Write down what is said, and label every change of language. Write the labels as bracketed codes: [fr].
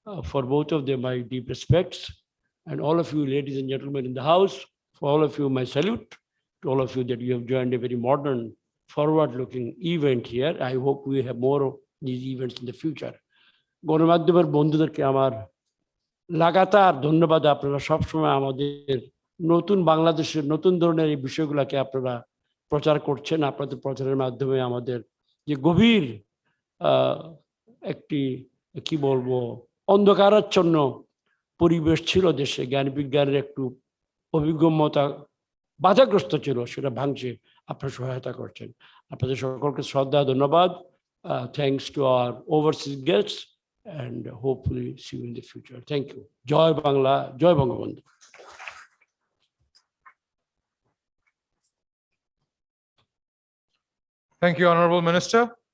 [en] For both of them, my deep respects. And all of you, ladies and gentlemen in the house, for all of you, my salute to all of you that you have joined a very modern, forward-looking event here. I hope we have more of these events in the future. [bn] গণমাধ্যমের বন্ধুদেরকে আমার লাগাতার ধন্যবাদ। আপনারা সবসময় আমাদের নতুন বাংলাদেশের নতুন ধরনের এই বিষয়গুলোকে আপনারা প্রচার করছেন। আপনাদের প্রচারের মাধ্যমে আমাদের যে গভীর একটি কি বলবো অন্ধকারাচ্ছন্ন পরিবেশ ছিল দেশে, জ্ঞান বিজ্ঞানের একটু অভিজ্ঞতা বাধাগ্রস্ত ছিল, সেটা ভাঙছে আপনারা সহায়তা করছেন। আপনাদের সকলকে শ্রদ্ধা, ধন্যবাদ। [en] Thanks to our overseas guests and hopefully see you in the future. Thank you. Joy Bangla, Joy Bangabandhu. Thank you, Honorable Minister.